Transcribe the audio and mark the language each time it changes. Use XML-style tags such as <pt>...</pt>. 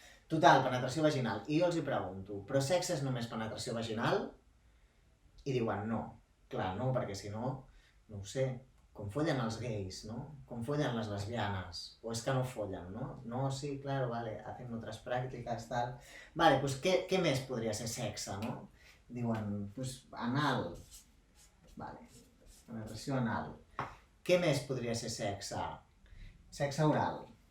<ca>Total, penetració vaginal. I jo els pregunto, però sexe és només penetració vaginal? I diuen no. Clar, no, perquè si no, no ho sé, com follen els gais, no? Com follen les lesbianes, o és que no follen, no?</ca> <es>No, sí, claro, vale, hacen otras prácticas, tal.</es> <ca>Vale, pues què més podria ser sexe, no? Diuen, pues anal. Vale, penetració anal. Què més podria ser sexe? Sexe oral.</ca>